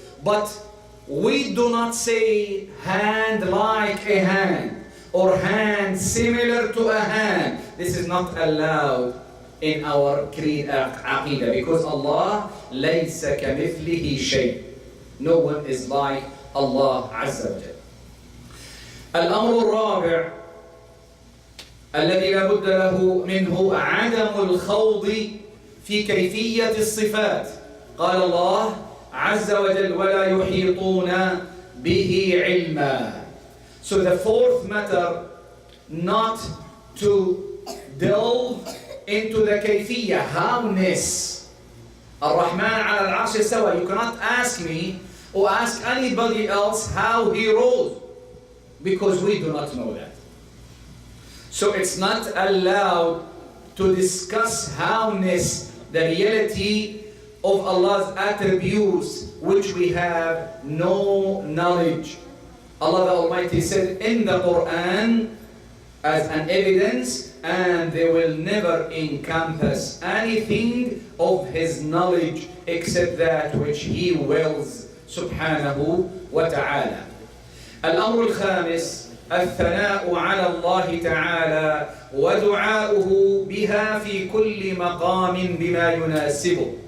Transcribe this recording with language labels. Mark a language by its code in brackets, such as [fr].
[en] But we do not say hand like a hand or hand similar to a hand. This is not allowed in our creed aqidah because Allah [ar] ليس كمثله شيء. [en] No one is like Allah [ar] عز وجل. الأمر الرابع الذي لا بد له منه عدم الخوض في كيفية الصفات. قال الله عز وجل ولا يحيطون به علما. [en] So the fourth matter, not to delve into the كيفية, how-ness. [ar] الرحمن على العرش استوى. [en] You cannot ask me or ask anybody else how He rose because we do not know that. So it's not allowed to discuss how-ness, the reality of Allah's attributes which we have no knowledge. Allah the Almighty said in the Quran as an evidence, and they will never encompass anything of His knowledge except that which He wills subhanahu wa ta'ala. [ar] الأمر الخامس الثناء على الله تعالى ودعاؤه بها في كل مقام بما يناسبه.